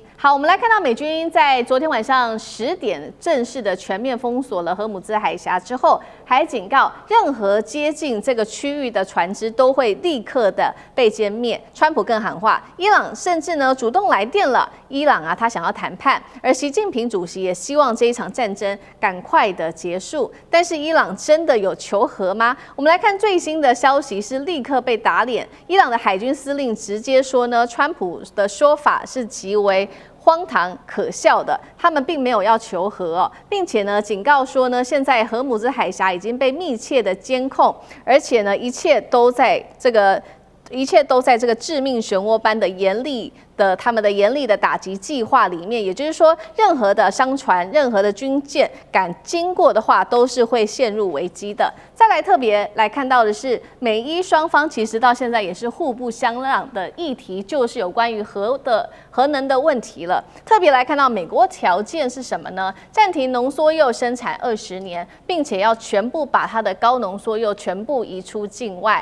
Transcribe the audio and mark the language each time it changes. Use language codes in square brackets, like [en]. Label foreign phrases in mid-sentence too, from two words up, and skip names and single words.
[zh] 好，我們來看到美軍在昨天晚上10點正式的全面封鎖了荷姆茲海峽之後，還警告任何接近這個區域的船只都會立刻的被殲滅。川普更喊話，伊朗甚至呢主動來電了，伊朗啊他想要談判，而習近平主席也希望這一場戰爭趕快的結束。但是伊朗真的有求和嗎？我們來看最新的消息是立刻被打臉，伊朗的海軍司令直接說呢，川普的說法是極為荒唐可笑的，他們並沒有要求和哦，並且呢警告說呢，現在荷姆茲海峽已經被密切的監控，而且呢一切都在這個致命漩渦般的他們的嚴厲的打擊計劃裡面，也就是說，任何的商船、任何的軍艦敢經過的話，都是會陷入危機的。再來特別來看到的是，美伊雙方其實到現在也是互不相讓的議題，就是有關於核能的問題了。特別來看到美國條件是什麼呢？暫停濃縮鈾生產20年，並且要全部把它的高濃縮鈾全部移出境外。